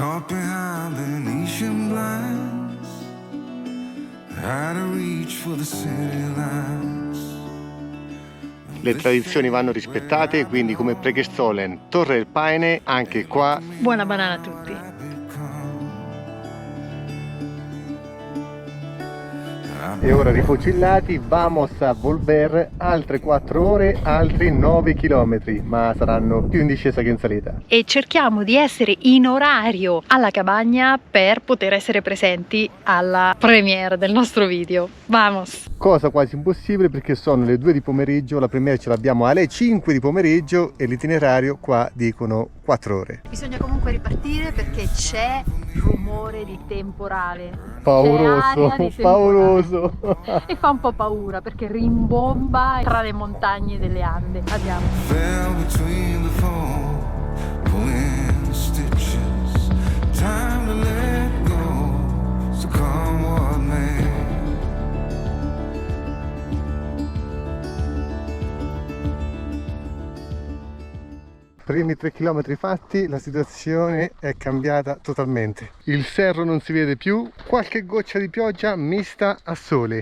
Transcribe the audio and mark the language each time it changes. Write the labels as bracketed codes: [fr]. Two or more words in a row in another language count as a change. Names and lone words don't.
[it] Le tradizioni vanno rispettate, quindi come Pregestolen, Torre del Paine, anche qua. Buona banana a tutti. E ora rifocillati, [es] vamos a volver [it] altre 4 ore, altri 9 km, ma saranno più in discesa che in salita. E cerchiamo di essere in orario alla cabagna per poter essere presenti alla premiere del nostro video. Vamos! Cosa quasi impossibile perché sono le 2 di pomeriggio, la premiere ce l'abbiamo alle 5 di pomeriggio e l'itinerario qua dicono 4 ore. Bisogna comunque ripartire perché c'è rumore di temporale. Pauroso, C'è aria di temporale. pauroso. E fa un po' paura perché rimbomba tra le montagne delle Ande. Andiamo. [en] Fell between the foam, pulling the stitches. Time to let go, so come what may. [it] Primi 3 chilometri fatti, la situazione è cambiata totalmente. Il Cerro non si vede più, qualche goccia di pioggia mista a sole.